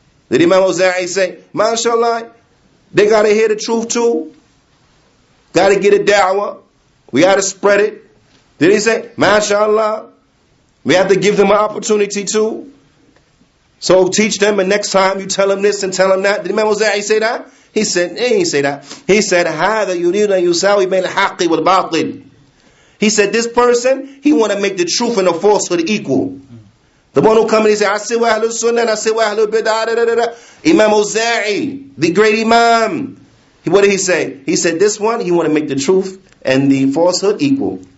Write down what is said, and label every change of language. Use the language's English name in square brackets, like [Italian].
[English] Did Imam Awza'i say, MashaAllah, they got to hear the truth too? Got to get a da'wah. We got to spread it. Did he say, MashaAllah, we have to give them an opportunity too? So teach them and next time you tell them this and tell them that. Did Imam Awza'i say that? He said, he didn't say that. He said, [Arabic] هَذَا يُرِيدُ أَن يُسَاوِي بَيْنَ الْحَقِّ وَالْبَاطِلِ. [English] He said, this person, he want to make the truth and the falsehood equal. The one who come and he say, I sit with Ahlul Sunnah and I sit with Ahlul Bid'ah. Imam Awza'i, the great Imam. What did he say? He said, this one, he want to make the truth and the falsehood equal.